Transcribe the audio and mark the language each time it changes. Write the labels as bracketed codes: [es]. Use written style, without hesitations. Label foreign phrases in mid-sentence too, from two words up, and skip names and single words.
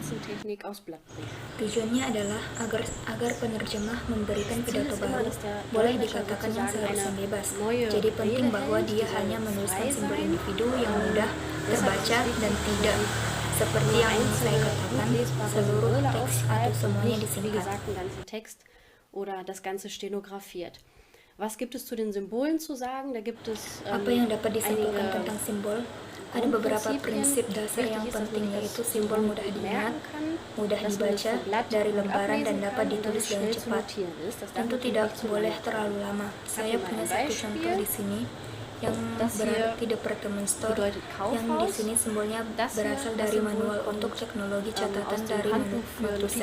[id] Tujuannya adalah agar penerjemah memberikan pidato baru, boleh dikatakan yang seharusnya bebas. Jadi penting bahwa dia hanya menuliskan simbol individu yang mudah terbaca dan tidak seperti yang saya katakan, seluruh teks atau semuanya disingkat. [de] Oder das Ganze stenografiert. Was gibt es zu den Symbolen zu sagen? Da gibt es [id] apa yang dapat disimpulkan tentang simbol? Ada beberapa prinsip dasar yang penting, yaitu simbol mudah diingat, mudah dibaca dari lembaran dan dapat ditulis dengan cepat. Tentu tidak boleh terlalu lama. Saya punya satu contoh di sini yang berarti [en] Department Store, [id] yang di sini simbolnya berasal dari manual untuk teknologi catatan dari Matusek.